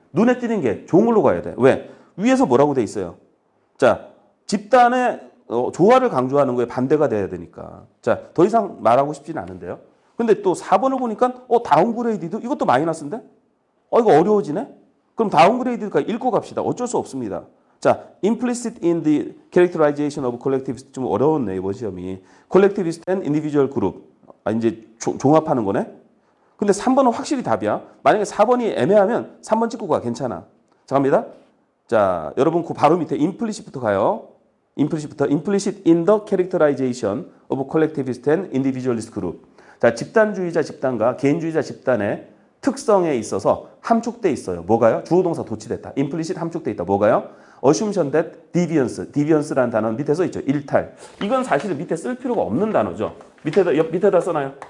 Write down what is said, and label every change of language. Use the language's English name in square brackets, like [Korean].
[Korean] 눈에 띄는 게 좋은 걸로 가야 돼. 왜? 위에서 뭐라고 돼 있어요? 자, 집단의 조화를 강조하는 거에 반대가 돼야 되니까. 자, 더 이상 말하고 싶지는 않은데요. 근데 또 4번을 보니까 다운그레이디드 이것도 마이너스인데? 이거 어려워지네? 그럼 다운그레이드가 읽고 갑시다. 어쩔 수 없습니다. [English] 자, implicit in the characterization of collectivist [Korean] 좀 어려웠네 이번 시험이. [English] collectivist and individual group. [Korean] 이제 종합하는 거네. 근데 3번은 확실히 답이야. 만약에 4번이 애매하면 3번 찍고 가. 괜찮아. 자, 갑니다. 자, 여러분 그 바로 밑에 implicit부터 가요. [English] implicit in the characterization of collectivist and individualist group. [Korean] 자, 집단주의자 집단과 개인주의자 집단의 특성에 있어서 함축돼 있어요. 뭐가요? 주어동사 도치됐다. implicit 함축돼 있다. 뭐가요? [English] assumption that deviance [Korean] 라는 단어는 밑에 써 있죠. 일탈. 이건 사실은 밑에 쓸 필요가 없는 단어죠. 밑에다 써놔요.